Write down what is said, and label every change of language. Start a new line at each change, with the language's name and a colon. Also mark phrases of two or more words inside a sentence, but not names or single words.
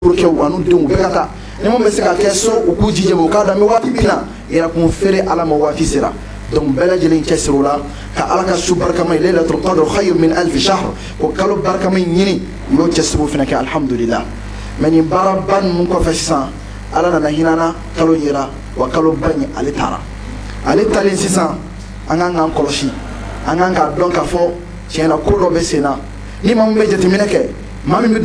French: pour que
Bambara: anu denw bɛɛ ka taa ni mun bɛ se ka kɛ so u k'u jija u k'a dɔn an bɛ waati min na yɛrɛ kun feere ala ma waati sera donc bɛɛ lajɛlen cɛsiri o la ka ala ka su barikama ye
Arabic: ليلة القدر خير من ألف شهر
Bambara: ko kalo barikama ɲini u y'o cɛsiri o fana kɛ alhamdulillah mais nin baaraba ninnu kɔfɛ sisan ala nana hinana kalo yera wa kalo ba ɲi ale taara ale talen sisan an kan k'an kɔlɔsi an kan k'a dɔn k'a fɔ tiɲɛna ko dɔ bɛ sen na ni maa min bɛ jateminɛ kɛ maa min bɛ